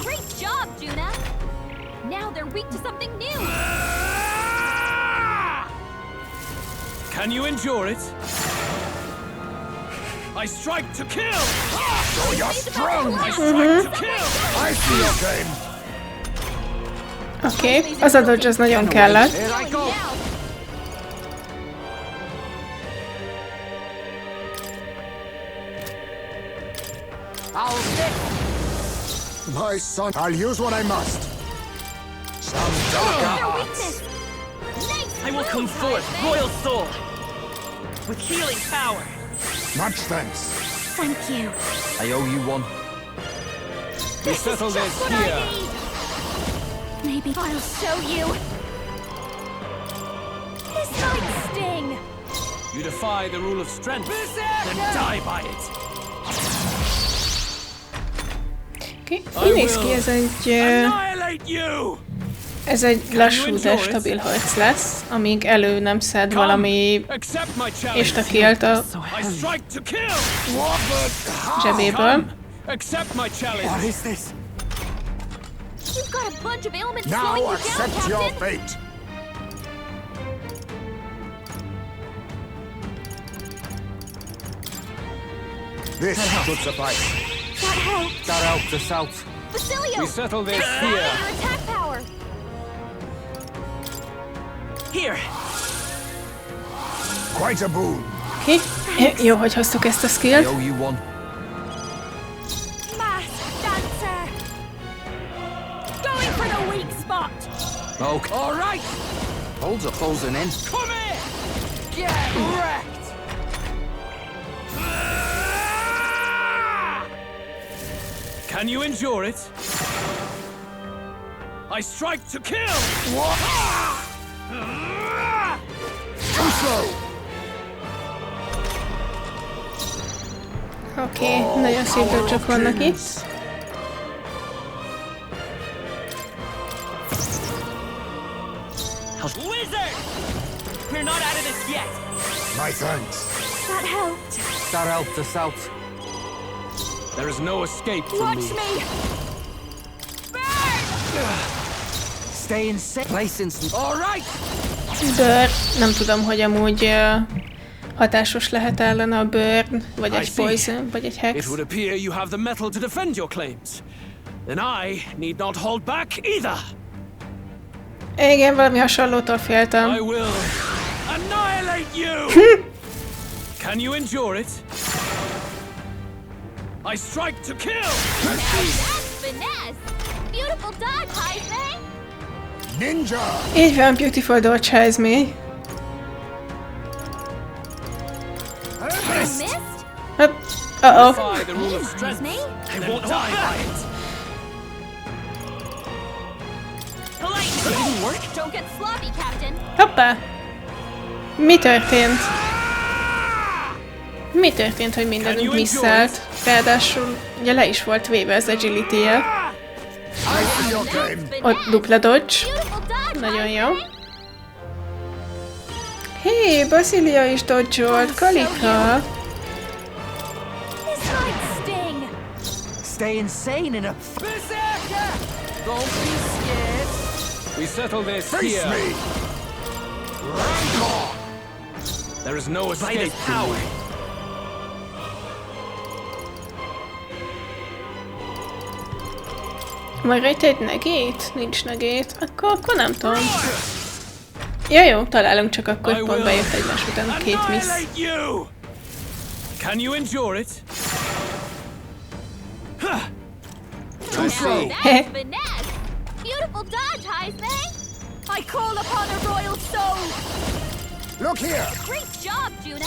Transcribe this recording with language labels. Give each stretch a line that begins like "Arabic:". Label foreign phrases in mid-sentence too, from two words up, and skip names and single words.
English: Great job, Juna. Now they're weak to something new. Can you endure it? I strike to kill! So you're strong! I strike to kill! I see your game.
Hungarian: Oké, az a dodge az nagyon kellett.
English: Here I go. My son, I'll use what I must. Some darker Their arts. weakness. Nice I will come move, forth,
Hungarian: Ismét.
English: royal soul, with healing power. Much thanks. Thank you. I owe you one. We settle this What I here. need. Maybe I'll show you. This might sting. You defy the rule of strength, then die by it.
Hungarian: Oké, úgy néz ki,
English: Annihilate you!
Hungarian: ez egy lassú, de stabil harc lesz, amíg elő nem szed valami
English: Accept my challenge.
Hungarian: instakillt a
English: I strike to kill!
Hungarian: zsebéből.
English: Accept my challenge. What is this? You've got a bunch of ailments slowing Now you down, accept your Captain. fate. This should suffice. That helped. That helped us out. Basilio! We settle this Thanks for here. your attack power. Here. Quite a boon.
Hungarian: Oké, jó, hogy hoztuk ezt a skillt.
English: Masked dancer! Going for the weak spot! Okay. All right. Holds are closing in. Come here! Get wrecked! Can you endure it? I strike to kill! Too slow.
Hungarian: Oké, nagyon szép dodge-ok vannak itt.
English: Wizard! We're not out of this yet. My thanks. That helped. That helped us out. There is no escape from Watch me. me! Stay in safe place instant. All right. Burn.
Hungarian: Nem tudom, hogy amúgy hatásos lehet ellene a burn, vagy egy poison, vagy egy hex.
English: It would appear you have the metal to defend your claims. Then I need not hold back either.
Hungarian: Igen, valami hasonlótól féltem.
English: I will annihilate you. Can you endure it? I strike to kill. That's finesse! Beautiful dodge,
Hungarian: Ismét!
English: Ninja!
Hungarian: Így van,
English: beautiful dodge, Ismét. Missed? Uh-oh. Defy the rule of strength. I won't die by it. Didn't work? Don't get sloppy, Captain.
Hungarian: Hoppá! Mi történt? Mi történt, hogy mindenünk misszelt? Ráadásul ugye le is volt véve az agility-je. Ott dupla dodge. Nagyon jó. Hé, Basilia is dodge-olt, Kalika.
English: This might sting! Stay insane in a berserker. Don't be scared. We settle this Face here. me! Rancor! There is no By escape this from power. me.
Hungarian: Majd rajta egy negét? Nincs negét. Akkor nem tudom. Ja jó, találunk, csak akkor pont bejött egymás után két miss.
English: Annihilate you. Can you endure it? Too slow. That's finesse! Beautiful dodge, Ismét! I call upon a royal soul! Look here! Great job, Juna!